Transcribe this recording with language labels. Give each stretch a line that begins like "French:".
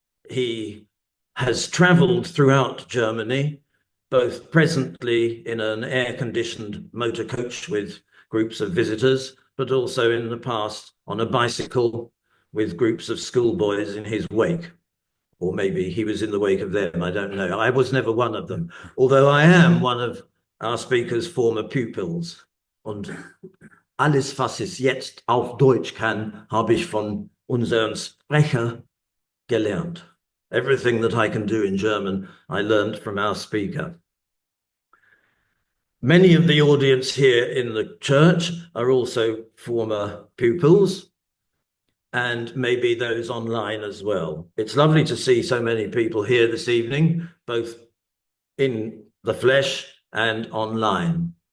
English: He has travelled throughout Germany, both presently in an air-conditioned motor coach with groups of visitors, but also in the past on a bicycle with groups of schoolboys in his wake. Or maybe he was in the wake of them, I don't know. I was never one of them, although I am one of our speaker's former pupils.
German: Und alles, was ich jetzt auf Deutsch kann, habe ich von unserem Sprecher gelernt.
English: Everything that I can do in German, I learned from our speaker. Many of the audience here in the church are also former pupils, and maybe those online as well. It's lovely to see so many people here this evening, both in the flesh and online.